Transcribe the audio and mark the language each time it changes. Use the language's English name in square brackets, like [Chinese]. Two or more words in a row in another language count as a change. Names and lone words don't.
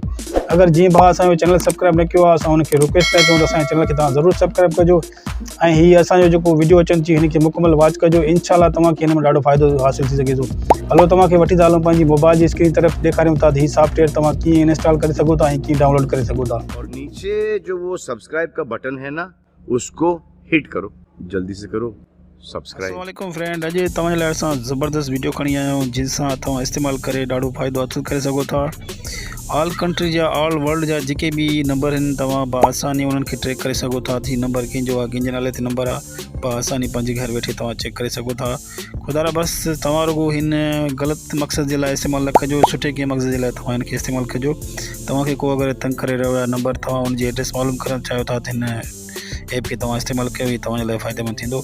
[Sindhi] अगरि जीअं भाउ असांजो चैनल सब्सक्राइब न कयो आहे, असां हुनखे रिक्वेस्ट था कयूं त असांजे चैनल खे तव्हां ज़रूरु सब्सक्राइब कजो ऐं हीअ असांजो जेको वीडियो अचनि थियूं हिन खे मुकमल वॉच कजो। इंशाअल्लाह तव्हांखे हिन में ॾाढो फ़ाइदो हासिलु थी सघे थो। हलो तव्हांखे वठी था हलूं पंहिंजी मोबाइल जी स्क्रीन तरफ़, ॾेखारियूं था हीउ सॉफ्टवेयर तव्हां कीअं इंस्टॉल करे सघो था ऐं कीअं डाउनलोड करे सघो था। [Urdu] اور نیچے جو وہ سبسکرائب کا بٹن ہے نا، اس کو ہٹ کرو، جلدی سے کرو سبسکرائب. [Arabic] السلام عليكم फ्रेंड, [Sindhi] अॼु तव्हांजे लाइ असां ज़बरदस्त वीडियो खणी आया आहियूं जंहिंसां तव्हां इस्तेमालु करे ॾाढो फ़ाइदो हासिलु करे सघो था। [English] all country [Sindhi] जा, [English] all world [Sindhi] जा जेके बि नंबर आहिनि तव्हां बआसानी उन्हनि खे ट्रैक करे सघो था। ही नंबर कंहिंजो आहे, कंहिंजे नाले ते नंबर आहे, बआसानी पंहिंजे घर वेठे तव्हां चेक करे सघो था। ख़ुदा रा बसि तव्हां रुगो हिन ग़लति मक़सद जे लाइ इस्तेमालु न कजो, सुठे कंहिं मक़सद जे लाइ तव्हां हिन खे इस्तेमालु कजो। तव्हांखे को अगरि तंग करे रहियो आहे नंबर, तव्हां हुनजी एड्रेस मालूम करणु चाहियो था त हिन ऐप खे तव्हां इस्तेमालु कयो, ही तव्हांजे लाइ फ़ाइदेमंद थींदो।